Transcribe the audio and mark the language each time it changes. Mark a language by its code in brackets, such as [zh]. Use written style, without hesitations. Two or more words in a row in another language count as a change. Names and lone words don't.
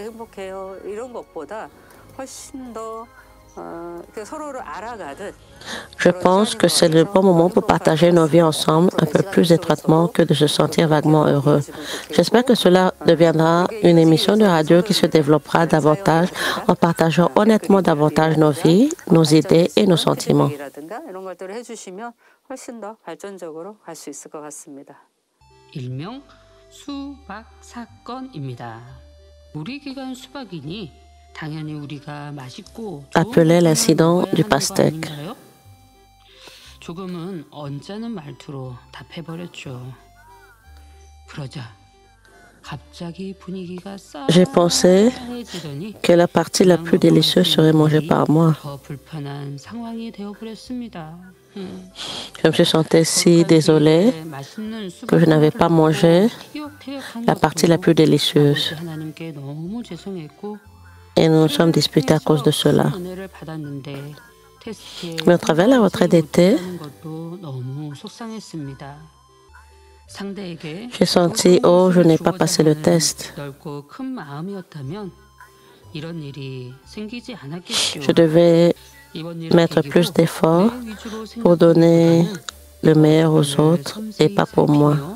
[fr] Je pense que c'est le bon moment pour partager nos vies ensemble un peu plus étroitement que de se sentir vaguement heureux. J'espère que cela deviendra une émission de radio qui se développera davantage en partageant honnêtement davantage nos vies, nos idées et nos sentiments. [ko] 일명 수박 사건입니다. 우리 기간 수박이니 당연히 우리가 맛있고 [fr] appelé l'incident du pastèque. [ko] 조금은 언짢은 말투로 답해버렸죠. 그러자 갑자기 분위기가 [fr] J'ai pensé que la partie la plus délicieuse serait mangée par moi. [ko] 더 불편한 상황이 되어버렸습니다. [fr] Je me suis sentie si désolée que je n'avais pas mangé la partie la plus délicieuse. [ko] 하나님께 너무 죄송했고 [fr] Et nous nous sommes disputés à cause de cela. Mais au travers de la retraite d'été, j'ai senti, oh, je n'ai pas passé le test. Je devais mettre plus d'efforts pour donner le meilleur aux autres et pas pour moi.